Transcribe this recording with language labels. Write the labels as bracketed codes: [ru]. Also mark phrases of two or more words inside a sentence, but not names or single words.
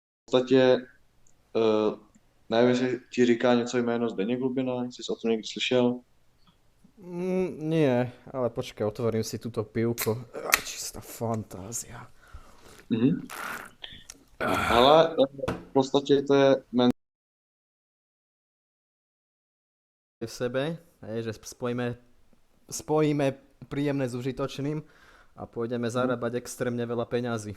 [cs] podstatě, nevím, jestli ti říká něco jméno Zdeněk Lubina, jestli jsi o tom někdy slyšel. [sk] Nie, ale počkaj, otvorím si túto pivko. Čistá fantázia. [cs] Mhm. Ale v podstatě to je [sk] V sebe, že spojíme príjemné s užitočným a pôjdeme zarábať extrémne veľa peňazí.